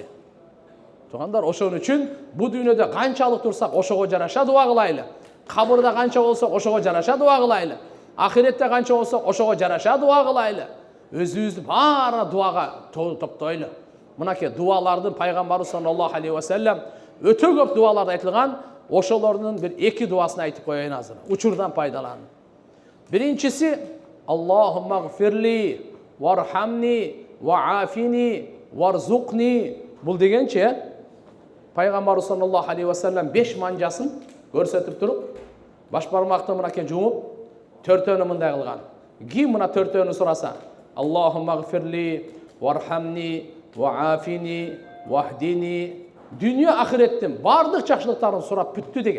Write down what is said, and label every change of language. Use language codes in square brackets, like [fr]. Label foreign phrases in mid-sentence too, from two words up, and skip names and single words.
[ky] Тугандар, ошон үчүн бу дүйнөдө канчалык турсак, ошого жараша дуа кылайлы. Кабырда канча болсок, ошого жараша дуа кылайлы. Ахиретте канча болсок, ошого жараша дуа кылайлы. Өзүбүздү баары дуага топтойлу. Мынакей дуалардын пайгамбары [ar] صلى الله عليه وسلم [ky] өтө көп дуаларды айтылган, ошолордун бир эки дуасын айтып коеюн азыр. Учурдан пайдаланып. [ar] Биринчиси اللهم اغفر لي وارحمني وعافني وارزقني. [ky] Бул дегенче пайгамбар [ar] صلى الله عليه وسلم [ky] 5 манжасын көрсөтүп туруп, баш бармакты мынакей жумуп, төртөөнү мындай кылган. Ким мына төртөөнү сураса, [ar] اللهم اغفر لي وارحمني وعافني واهدني. [ky] Дүйнө ахиреттин бардык жакшылыктарын сурап бүттү деген.